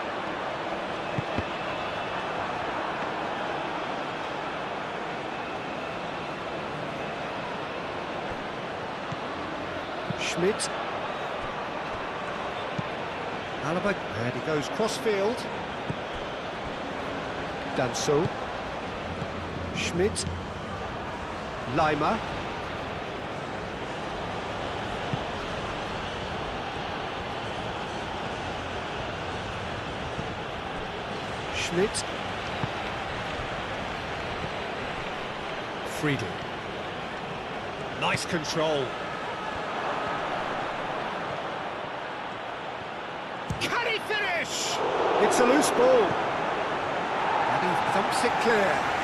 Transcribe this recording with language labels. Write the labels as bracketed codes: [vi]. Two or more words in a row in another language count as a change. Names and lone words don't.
[en] Schmidt. Alaba, and he goes cross-field. Danso. Schmidt. Lima. Schmidt. Friedel. Nice control. Can he finish? It's a loose ball. And he thumps it clear.